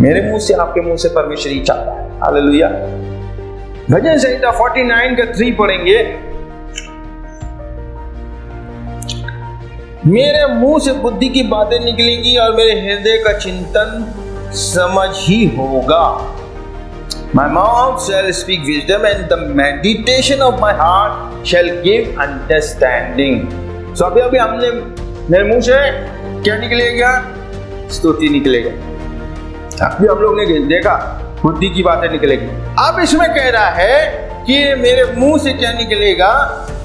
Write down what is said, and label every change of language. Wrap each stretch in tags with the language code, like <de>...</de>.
<hi>मेरे मुंह से, आपके मुंह से परमेश्वर ही चाहता है। हालेलुया। भजन संहिता 49:3 पढ़ेंगे। मेरे मुंह से बुद्धि की बातें निकलेंगी और मेरे हृदय का चिंतन समझ ही होगा।</hi> <en>My mouth shall speak wisdom and the meditation of my heart shall give understanding.</en> <hi>So अभी हमने मेरे मुंह से क्या निकलेगा? स्तुति निकलेगा। अभी हम लोग ने देखा बुद्धि की बातें निकलेगी। अब इसमें कह रहा है कि मेरे मुंह से क्या निकलेगा?</hi>